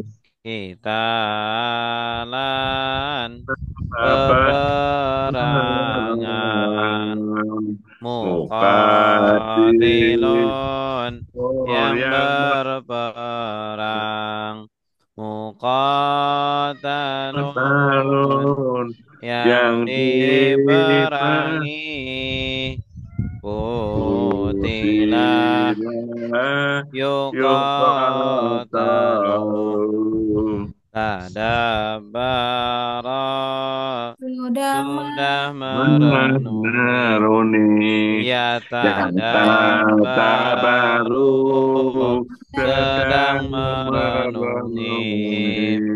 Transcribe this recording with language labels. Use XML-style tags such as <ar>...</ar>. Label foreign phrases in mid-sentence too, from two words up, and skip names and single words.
<id>Qitalan peperangan Muqatilun yang berperang Muqatalun yang diperangi</id> <ar>قتل يقاتل</ar> <id>Tadabbara sudah merenungi Ya tadabbaru sedang merenungi</id>